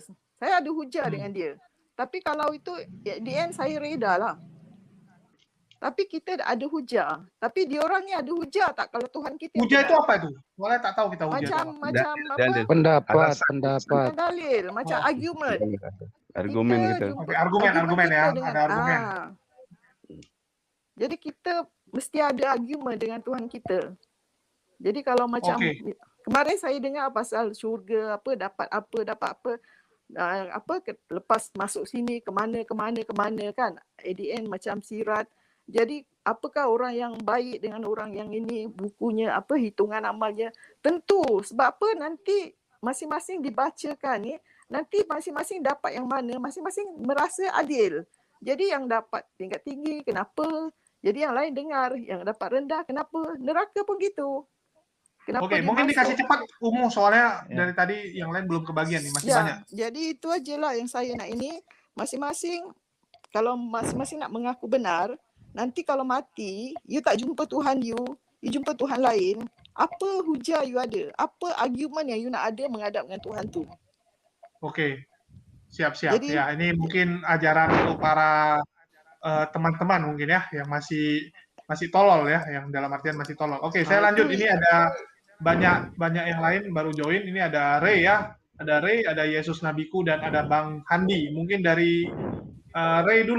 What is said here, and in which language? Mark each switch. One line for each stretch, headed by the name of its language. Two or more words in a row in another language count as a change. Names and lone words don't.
Malay: Saya ada hujah dengan dia. Tapi kalau itu di end saya reda lah. Tapi kita ada hujah. Tapi diorang ni ada hujah tak kalau Tuhan kita Hujah itu apa itu? Soalnya tak tahu kita hujah itu apa. macam apa? Pendapat. Bukan dalil, macam argument. Argumen gitu. Oke, argumen ya, ada argumen. Jadi kita mesti ada argumen dengan Tuhan kita. Jadi kalau macam kemarin saya dengar pasal syurga dapat apa lepas masuk sini ke mana kan.
English: At the end
Malay: macam sirat. Jadi apakah orang yang baik dengan orang yang ini bukunya hitungan amalnya? Tentu sebab apa nanti masing-masing dibacakan ni, nanti masing-masing dapat yang mana, masing-masing merasa adil. Jadi yang dapat tingkat tinggi kenapa? Jadi yang lain dengar, yang dapat rendah kenapa? Neraka pun gitu. Kenapa
Indonesian: mungkin dikasih cepat soalnya dari tadi yang lain belum kebagian nih, masih banyak.
Malay: Jadi itu ajalah yang saya nak ini, masing-masing kalau masing-masing nak mengaku benar, nanti kalau mati, you tak jumpa Tuhan you jumpa Tuhan lain, apa hujah you ada? Apa argument yang you nak ada menghadap dengan Tuhan tu? Oke. Siap. Jadi, ya,
Indonesian: ini mungkin ajaran untuk para teman-teman mungkin ya yang masih tolol ya, yang dalam artian masih tolol. Oke, saya lanjut. Ini ada banyak yang lain baru join. Ini ada Ray ya. Ada Ray, ada Yesus Nabiku, dan ada Bang Handi. Mungkin dari Ray dulu.